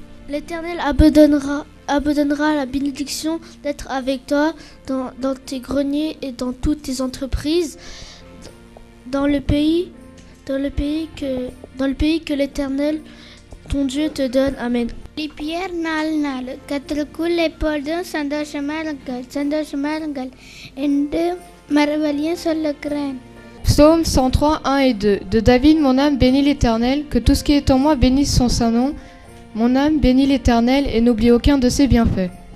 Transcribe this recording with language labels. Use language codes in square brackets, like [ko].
[fr] L'Éternel abandonnera la bénédiction d'être avec toi dans tes greniers et dans toutes tes entreprises, dans le pays que l'Éternel, ton Dieu, te donne. Amen. [ta] பிலிப்பியர் 4:4 கர்த்தருக்குள் எப்பொழுதும் சந்தோஷமாருங்கள் என்று மறுபடியும் சொல்லுகிறேன். [fr] Psaume 103, 1 et 2. De David, mon âme bénit l'Éternel, que tout ce qui est en moi bénisse son saint nom. Mon âme bénit l'Éternel et n'oublie aucun de ses bienfaits.